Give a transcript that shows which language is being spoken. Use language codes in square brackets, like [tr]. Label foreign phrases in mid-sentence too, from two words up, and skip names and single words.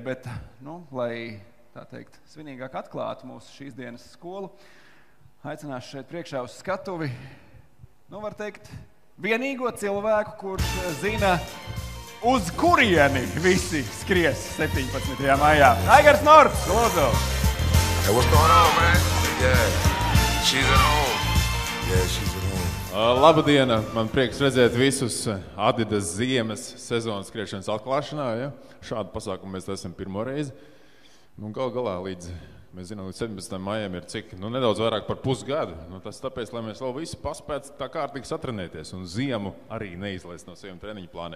[lv] Bet, lai, tā teikt, svinīgāk atklātu mūsu šīs dienas skolu, aicināšu šeit priekšā uz skatuvi, var teikt, vienīgo cilvēku, kurš zina, uz kurieni visi skries 17. maijā. Aigars Nords, lūdzu! [en] Hey, what's going on, man? Yeah, she's at home. Yeah, she's at home. [lv] Labdien! Man prieks redzēt visus Adidas ziemas sezonas skriešanas atklāšanā. Ja? Šādu pasākumu mēs esam pirmo reizi. Gal galā līdz Mēs zinām, līdz 17. maijam ir cik, nedaudz vairāk par pusgadu. Tas tāpēc, lai mēs vēl visi paspētu tā kārtīgi satrenēties un ziemu arī neizlaist no saviem treniņu plāniem.